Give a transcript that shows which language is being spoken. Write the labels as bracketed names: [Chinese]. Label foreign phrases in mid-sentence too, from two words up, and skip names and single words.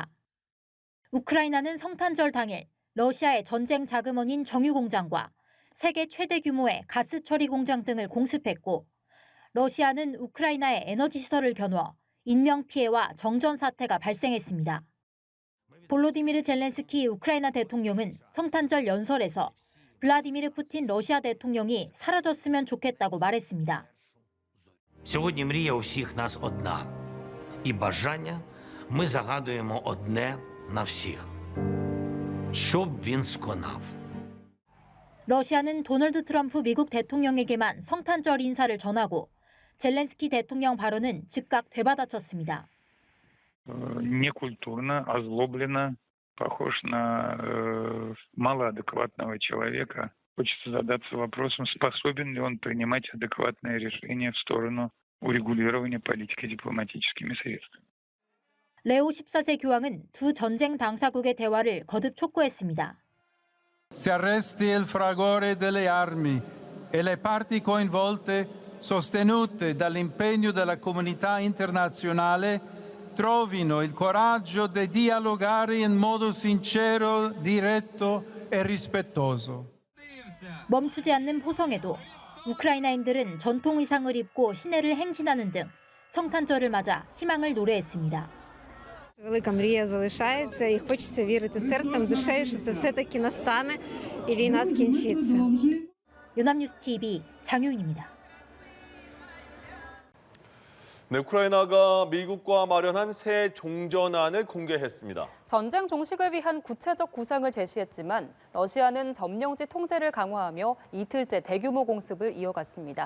[Korean] 우크라이나는 성탄절 당일 러시아의 전쟁 자금원인 정유 공장과 세계 최대 규모의 가스 처리 공장 등을 공습했고 러시아는 우크라이나의 에너지 시설을 겨누어 인명 피해와 정전 사태가 발생했습니다. 볼로디미르 젤렌스키 우크라이나 대통령은 성탄절 연설에서 블라디미르 푸틴 러시아 대통령이 사라졌으면 좋겠다고 말했습니다. [Ukrainian] Сьогодні мрія у всіх нас одна. І бажання ми загадуємо одне на всіх. Щоб він сконав. [Korean] 러시아는 도널드 트럼프 미국 대통령에게만 성탄절 인사를 전하고 젤렌스키 대통령 발언은 즉각 되받아쳤습니다. [Russian] Некультурно, озлобленно, похож на малоадекватного человека. Хочется задаться вопросом, способен ли он принимать адекватные решения в сторону урегулирования политики дипломатическими средствами. [Korean] 레오 14세 교황은 두 전쟁 당사국의 대화를 거듭 촉구했습니다. [Italian] Si arresti il fragore delle armi e le parti coinvolte, sostenute dall'impegno della comunità internazionale, trovino il coraggio di dialogare in modo sincero, diretto e rispettoso. [Korean] 멈추지 않는 포성에도 우크라이나인들은 전통 의상을 입고 시내를 행진하는 등 성탄절을 맞아 희망을 노래했습니다. [Ukrainian] Велика мрія залишається і хочеться вірити серцем, душею, що це все-таки настане і війна скінчиться. [Korean] 연합뉴스 TV 장효인입니다. 네, 우크라이나가 미국과 마련한 새 종전안을 공개했습니다. 전쟁 종식을 위한 구체적 구상을 제시했지만 러시아는 점령지 통제를 강화하며 이틀째 대규모 공습을 이어갔습니다.